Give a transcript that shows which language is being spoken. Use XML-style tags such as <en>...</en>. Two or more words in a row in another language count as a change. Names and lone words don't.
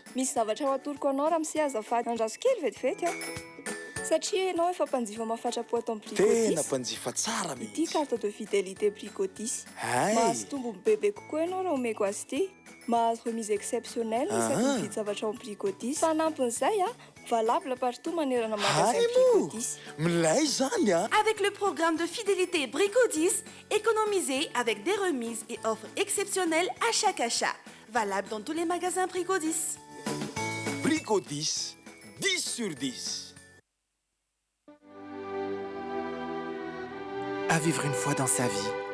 <mg>Misy zavatra ho atoroko anao raha misy azafady andraso kely vetivety satria enao efa mpanjifa mahafatrapo ato amin'ny Brigodis. Tena mpanjifa tsara mihitsy. Ity</mg> <fr>carte de fidélité</fr> <mg>Brigodis. Hay. Mahazo tombony bebe kokoa enao raha omeko azy ity. Mahazo</mg> <fr>remise exceptionnelle</fr> <mg>isaky mividy zavatra ao amin'ny Brigodis. Fanampin'izay</mg> <fr>valable partout</fr> <mg>manerana magasin Brigodis. Milay zany</mg> <fr>Avec le programme de fidélité Brigodis, économisez avec des remises et offres exceptionnelles à chaque achat. Valable dans tous les magasins Brigodis. Brigodis, 10 sur 10. À vivre une fois dans sa vie.</fr>